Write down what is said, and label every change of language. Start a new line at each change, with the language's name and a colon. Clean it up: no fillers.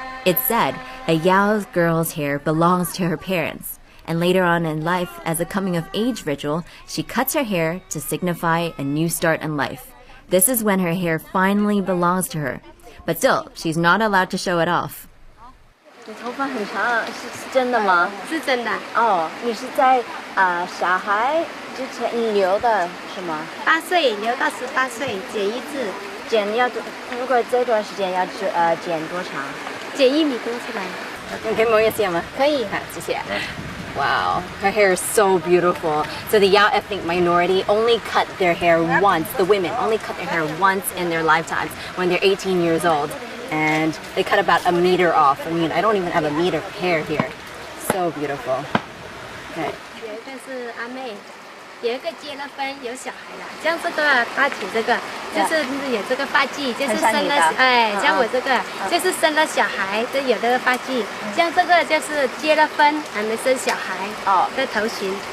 English: It's said a Yao girl's hair belongs to her parents, and later on in life, as a coming-of-age ritual, she cuts her hair to signify a new start in life. This is when her hair finally belongs to her, but still, she's not allowed to show it off.
Chinese: 你头发很长，是真的吗？是真的。哦，你是在小孩之前留的是吗 8岁留到18岁，剪一次，剪要多，如果这段时间要剪多长？剪1米多出来。你可以摸一下吗？可以。谢谢。
English: Wow, her hair is so beautiful. So the Yao ethnic minority only cut their hair once. The women only cut their hair once in their lifetimes when they're 18 years old. And they cut about a meter off. I mean, I don't even have a meter of hair here. So beautiful. Okay.
Chinese: 有一个是阿妹，有一个结了婚有小孩了，像这个发起这个就是有这个发髻，就是生了像我这个就是生了小孩，这有这个发髻，像这个就是结了婚还没生小孩的头型。